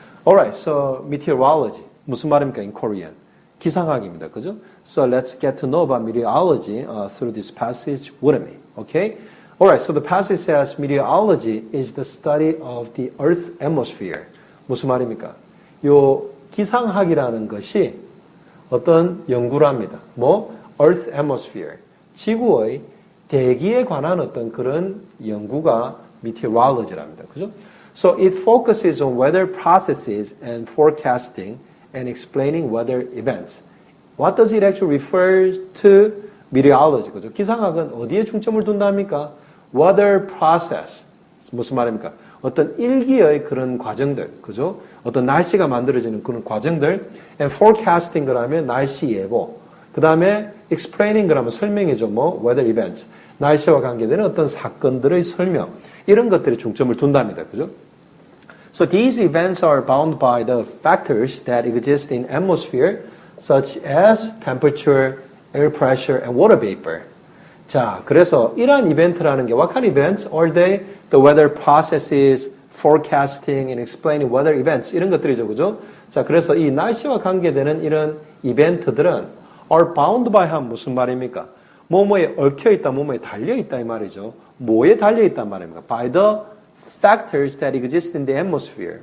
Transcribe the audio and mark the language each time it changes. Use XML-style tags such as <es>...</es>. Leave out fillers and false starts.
<en>Alright, so meteorology.</en> <ko>무슨 말입니까</ko> <en>in Korean?</en> <ko>기상학입니다. 그죠?</ko> <en>So let's get to know about meteorology through this passage with me. Okay? Alright, so the passage says meteorology is the study of the Earth's atmosphere.</en> <ko>무슨 말입니까? 요 기상학이라는 것이 어떤 연구랍니다.</ko> <en>Earth atmosphere.</en> <ko>지구의 대기에 관한 어떤 그런 연구가 meteorology랍니다. 그죠?</ko> <en>So it focuses on weather processes and forecasting and explaining weather events. What does it actually refer to? Meteorology. 그죠?</en> <ko>기상학은 어디에 중점을 둔답니까?</ko> <en>Weather process.</en> <ko>무슨 말입니까? 어떤 일기의 그런 과정들. 그죠? 어떤 날씨가 만들어지는 그런 과정들.</ko> <en>And forecasting</en> <ko>그러면 날씨 예보. 그 다음에 explaining 그러면 설명이죠.</ko> <en>weather events.</en> <ko>날씨와 관계되는 어떤 사건들의 설명. 이런 것들에 중점을 둔답니다. 그죠?</ko> <en>So these events are bound by the factors that exist in atmosphere, such as temperature, air pressure, and water vapor.</en> <ko>자, 그래서 이러한 이벤트라는 게</ko> <en>what kind of events are they? The weather processes, forecasting, and explaining weather events.</en> <ko>이런 것들이죠, 그죠? 자, 그래서 이 날씨와 관계되는 이런 이벤트들은</ko> <en>are bound by</en> <ko>하면 무슨 말입니까? 뭐뭐에 얽혀있다, 뭐뭐에 달려있다 이 말이죠. 뭐에 달려있단 말입니까?</ko> <en>By the factors that exist in the atmosphere.</en>